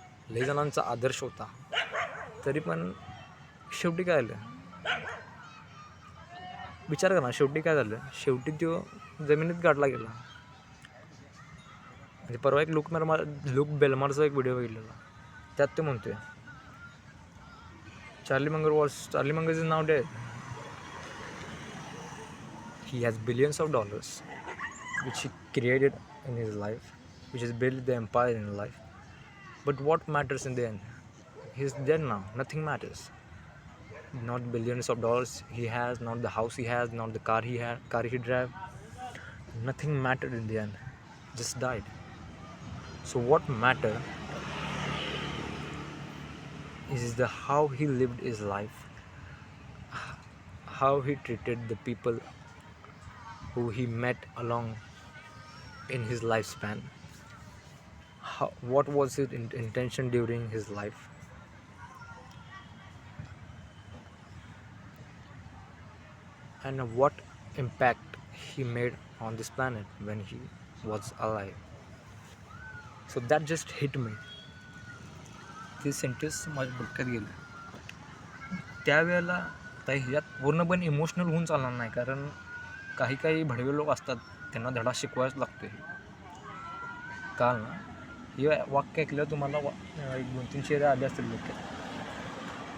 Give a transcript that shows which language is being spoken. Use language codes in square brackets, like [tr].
[mr] लई जणांचा आदर्श होता. तरी पण शेवटी काय झालं, विचार करा, शेवटी काय झालं, शेवटी तो जमिनीत गाडला गेला. म्हणजे परवा एक लुक बेलमारचा एक व्हिडिओ बघितलेला, त्यात ते म्हणतोय [en] Charlie Munger is now dead. He has billions of dollars which he created in his life, which has built the empire in his life. But what matters in the end? He's dead now. Nothing matters. Not billions of dollars he has, not the house he has, not the car he drive. Nothing mattered in the end. Just died. So what matter is the how he lived his life, how he treated the people who he met along in his lifespan, what was his intention during his life, and what impact he made on this planet when he was alive. So that just hit me. [mr] ते sentence माझ्या डोक्यात गेलं. त्यावेळेला ह्याच्यात पूर्णपणे emotional होऊन चालणार नाही, कारण काही भडवे लोक असतात, त्यांना धडा शिकवायच लागतो. काल ना हे वाक्य ऐकलं तुम्हाला 1-2-3 शेर आले असतील डोक्यात.